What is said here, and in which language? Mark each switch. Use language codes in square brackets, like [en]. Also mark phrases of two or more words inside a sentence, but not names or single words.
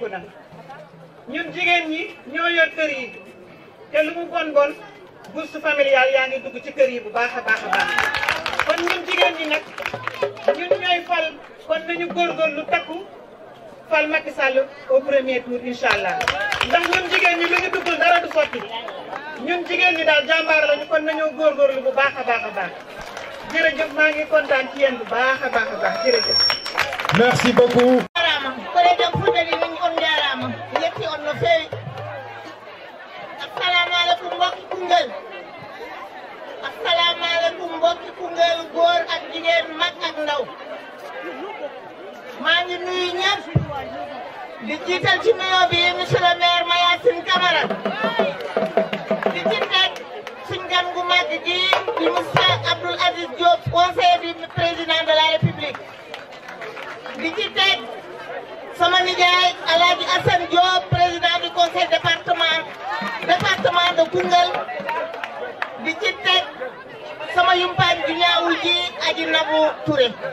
[wo] na ñun jigéen ñi ñoo yor kër yi te lu mu bon [fr] bourse familiale [wo] yaa ngi dugg ci kër yi bu baax a baax kon kon ñun jigéen ñi nag ñun ñooy fal kon nañu góorgóorlu takku fal Macky Sall [fr] au premier tour [ar] incha allah [wo] ndax ñun jigéen ñi lu ñu duggul dara du sotti ñun jigéen ñi daal jàmbaar lañu kon nañoo góorgóorlu bu baax a baax a baax jërëjëf maa ngi kontaan ci yéen bu baax a baax a baax jërëjëf. [fr] Merci beaucoup. [ff] Jarama kore jam fuɗɗari min on jarama yetti on no feewi [ar] assalamu aleykum [ff] mbokki Koungheul [ar] assalamu aleykum [wo] mbokki Koungheul góor ak jigéen mag ak ndaw maa ngi nuyu ñëpp di jiital ci nuyoo bi [fr] monsieur le maire [wo] Mayacine Camara di ci teg suñ gan gu mag gi di monsieur Abdoul Aziz Diop [fr] conseiller du président de la République [wo] di ci teg sama nijaay Alhaji Assane Diop [fr] président du conseil département [wo] de Koungheul di ci teg sama yumpaañ ju ñaawul ji Aji Nabou Touré